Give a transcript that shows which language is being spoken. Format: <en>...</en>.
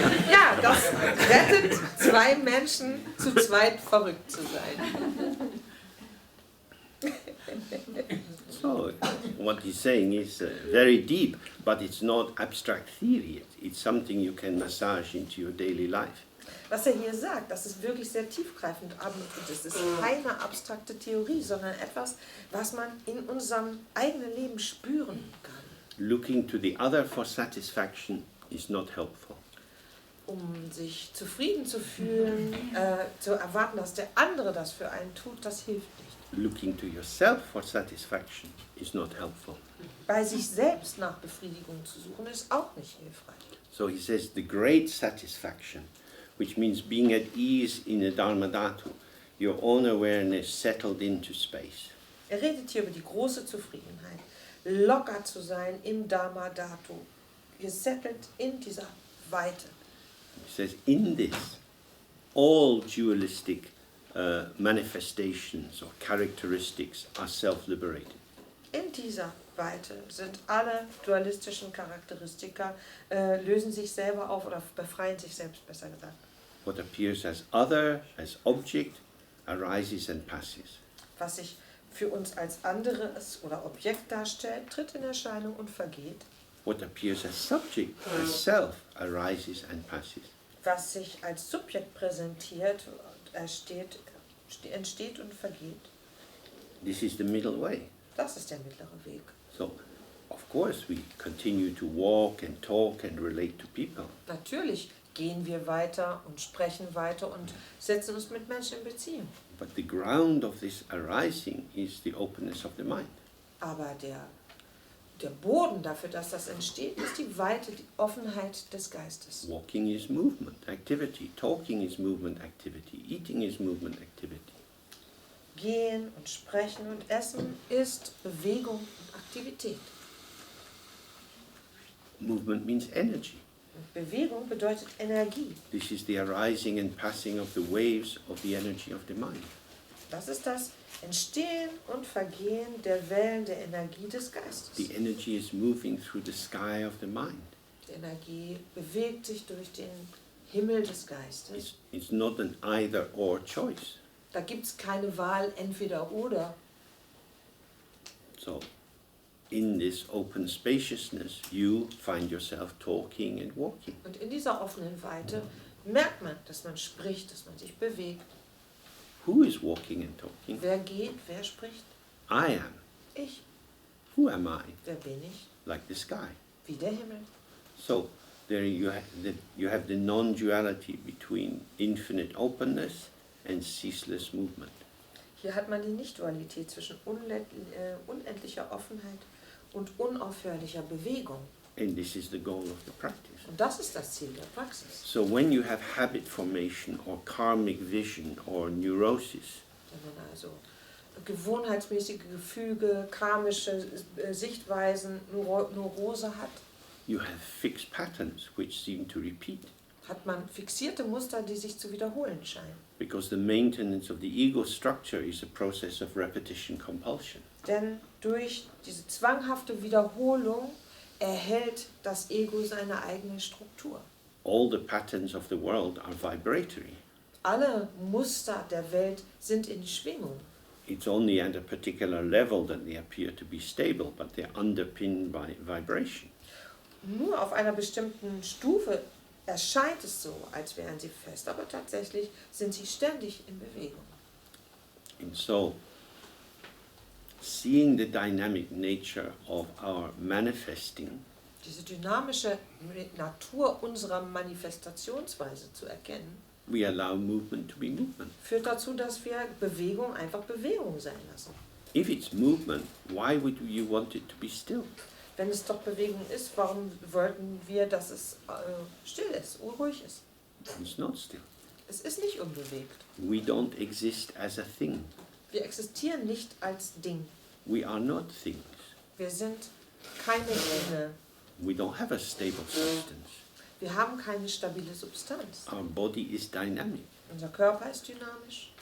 <de>Ja, das rettet zwei Menschen, zu zweit verrückt zu sein.</de> <en>So, what he's saying is very deep, but it's not abstract theory. It's something you can massage into your daily life.</en> <de>Was er hier sagt, das ist wirklich sehr tiefgreifend, aber das ist keine abstrakte Theorie, sondern etwas, was man in unserem eigenen Leben spüren kann.</de> <en>Looking to the other for satisfaction is not helpful.</en> <de>Um sich zufrieden zu fühlen, zu erwarten, dass der andere das für einen tut, das hilft nicht.</de> <en>Looking to yourself for satisfaction is not helpful.</en> <de>Bei sich selbst nach Befriedigung zu suchen, ist auch nicht hilfreich.</de> <en>So he says the great satisfaction, which means being at ease in a dharma dhatu, your own awareness settled into space.</en> <de>Er redet hier über die große Zufriedenheit, locker zu sein im Dharma Dhatu, gesettelt in dieser Weite.</de> <en>He says in this, all dualistic manifestations or characteristics are self-liberated.</en> <de>In dieser Weite sind alle dualistischen Charakteristika, lösen sich selber auf oder befreien sich selbst, besser gesagt.</de> <en>What appears as other, as object, arises and passes.</en> <de>Was sich für uns als anderes oder Objekt darstellt, tritt in Erscheinung und vergeht.</de> <en>What appears as subject, as self, arises and passes.</en> <de>Was sich als Subjekt präsentiert, entsteht und vergeht.</de> <en>This is the middle way.</en> <de>Das ist der mittlere Weg.</de> <en>So, of course, we continue to walk and talk and relate to people.</en> <de>Natürlich gehen wir weiter und sprechen weiter und setzen uns mit Menschen in Beziehung.</de> <en>But the ground of this arising is the openness of the mind.</en> <de>Aber der Boden dafür, dass das entsteht, ist die Weite, die Offenheit des Geistes.</de> <en>Walking is movement, activity. Talking is movement, activity. Eating is movement, activity.</en> <de>Gehen und sprechen und essen ist Bewegung und Aktivität.</de> <en>Movement means energy.</en> <de>Und Bewegung bedeutet Energie.</de> <en>This is the arising and passing of the waves of the energy of the mind.</en> <de>Das ist das Entstehen und Vergehen der Wellen der Energie des Geistes.</de> <en>The energy is moving through the sky of the mind.</en> <de>Die Energie bewegt sich durch den Himmel des Geistes.</de> <en>It's not an either-or choice.</en> <de>Da gibt es keine Wahl, entweder oder.</de> <en>So, in this open spaciousness, you find yourself talking and walking.</en> <de>Und in dieser offenen Weite merkt man, dass man spricht, dass man sich bewegt.</de> <en>Who is walking and talking?</en> <de>Wer geht, wer spricht?</de> <en>I am.</en> <de>Ich.</de> <en>Who am I?</en> <de>Wer bin ich?</de> <en>Like the sky.</en> <de>Wie der Himmel.</de> <en>So, there you have the non-duality between infinite openness and ceaseless movement.</en> <de>Hier hat man die Nicht-Dualität zwischen unendlicher Offenheit und unaufhörlicher Bewegung.</de> <en>And this is the goal of the practice.</en> <de>Und das ist das Ziel der Praxis.</de> <en>So when you have habit formation or karmic vision or neurosis,</en> <de>Wenn man also gewohnheitsmäßige Gefüge, karmische Sichtweisen, Neurose hat,</de> <en>you have fixed patterns which seem to repeat.</en> <de>hat man fixierte Muster, die sich zu wiederholen scheinen.</de> <en>Because the maintenance of the ego structure is a process of repetition compulsion.</en> <de>Denn durch diese zwanghafte Wiederholung erhält das Ego seine eigene Struktur.</de> <en>All the patterns of the world are vibratory.</en> <de>Alle Muster der Welt sind in Schwingung.</de> <en>It's only at a particular level that they appear to be stable, but they're underpinned by vibration.</en> <de>Nur auf einer bestimmten Stufe erscheint es so, als wären sie fest, aber tatsächlich sind sie ständig in Bewegung.</de> <en>And so, seeing the dynamic nature of our manifesting</en> <de>Diese dynamische Natur unserer Manifestationsweise zu erkennen,</de> <en>we allow movement to be movement.</en> <de>führt dazu, dass wir Bewegung einfach Bewegung sein lassen.</de> <en>If it's movement, why would you want it to be still?</en> <de>Wenn es doch Bewegung ist, warum wollten wir, dass es still ist, ruhig ist?</de> <en>It's not still.</en> <de>Es ist nicht unbewegt.</de> <en>We don't exist as a thing.</en> <de>Wir existieren nicht als Ding.</de> <en>We are not things.</en> <de>Wir sind keine Dinge.</de> <en>We don't have a stable substance.</en> <de>Wir haben keine stabile Substanz.</de> <en>Our body is dynamic.</en> <de>Unser Körper ist dynamisch.</de>